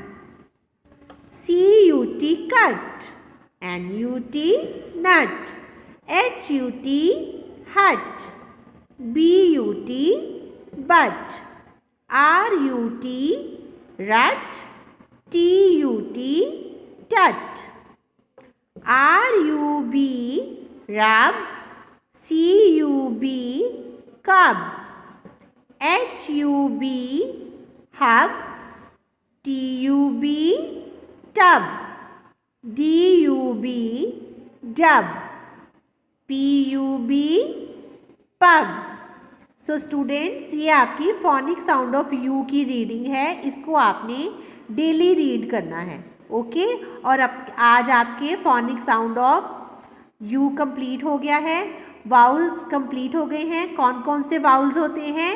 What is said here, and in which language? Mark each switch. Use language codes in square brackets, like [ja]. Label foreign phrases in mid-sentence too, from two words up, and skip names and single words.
[en] C-U-T cut, N-U-T nut, H-U-T hut, B-U-T but, R-U-T rut, T-U-T tut, R-U-B rub, C-U-B cub, H-U-B hub, T-U-B tub, D-U-B dub, P-U-B pub. so students, [hi] ये आपकी [en] phonic sound of U [hi] की रीडिंग है. इसको आपने [en] daily read [hi] करना है. ओके और अब आज आपके [en] phonic sound of U complete [hi] हो गया है. [en] vowels complete [hi] हो गए हैं. कौन कौन से वाउल्स होते हैं?